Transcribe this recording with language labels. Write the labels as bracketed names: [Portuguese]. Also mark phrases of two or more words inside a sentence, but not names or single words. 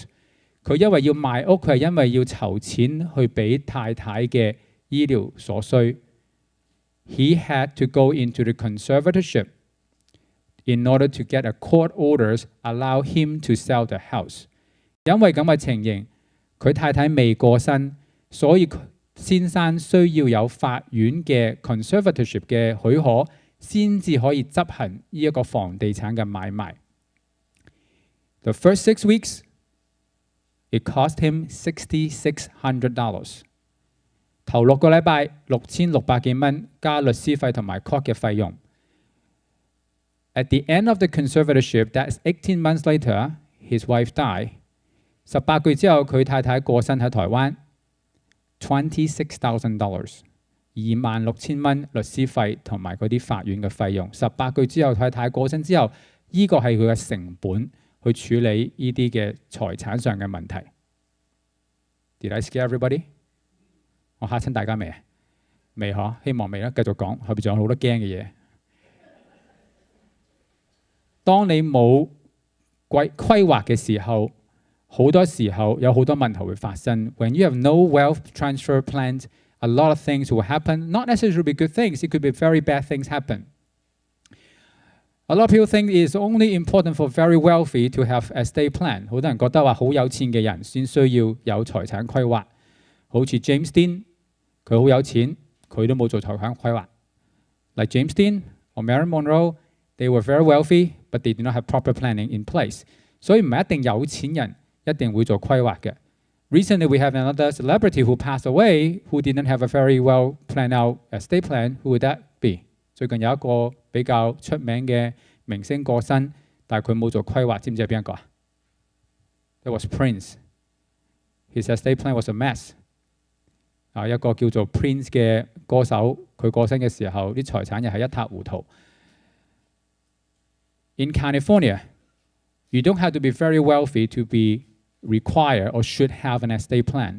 [Cantonese] 佢因為要賣屋，佢係因為要籌錢去俾太太嘅醫療所需。 [English] He had to go into the conservatorship in order to get a court orders allow him to sell the house. [Cantonese] 因為咁嘅情形，佢太太未過身，所以先生需要有法院嘅 conservatorship 嘅許可，先至可以執行呢一個房地產嘅買賣。 [English] The first 6 weeks, it cost him $6,600. [Cantonese] 頭6個禮拜6600幾蚊，加律師費同埋 court 嘅費用。 [English] At the end of the conservatorship, that's 18 months later, his wife died. [Cantonese] 18 個月之後，佢太太過身喺台灣。$26,000 26,000蚊律師費同埋嗰啲法院嘅費用。18個月之後，太太過身之後，呢個係佢嘅成本去處理呢啲嘅財產上嘅問題。 [English] Did I scare everybody？ [Cantonese] 我嚇親大家未啊？未嗬？希望未啦。繼續講，後邊仲有好多驚嘅嘢。當你冇規劃嘅時候，好多時候有好多問題會發生。 [English] When you have no wealth transfer plans, a lot of things will happen. Not necessarily be good things. It could be very bad things happen. A lot of people think it's only important for very wealthy to have an estate plan. [Cantonese] 好多人覺得話好有錢嘅人先需要有財產規劃。好似 James Dean， 佢好有錢，佢都冇做財產規劃。 [English] Like James Dean or Marilyn Monroe, they were very wealthy, but they did not have proper planning in place. [Cantonese] 所以唔係一定有錢人一定會做規劃嘅。 [English] Recently, we have another celebrity who passed away who didn't have a very well planned out estate plan. Who would that be? [Cantonese] 最近有一個比較出名嘅明星過身，但係佢冇做規劃，知唔知係邊一個啊？ [English] That was Prince. His estate plan was a mess. [Cantonese] 一個叫做 Prince 嘅歌手，佢過身嘅時候，啲財產又係一塌糊塗。 [English] In California, you don't have to be very wealthy to be require or should have an estate plan.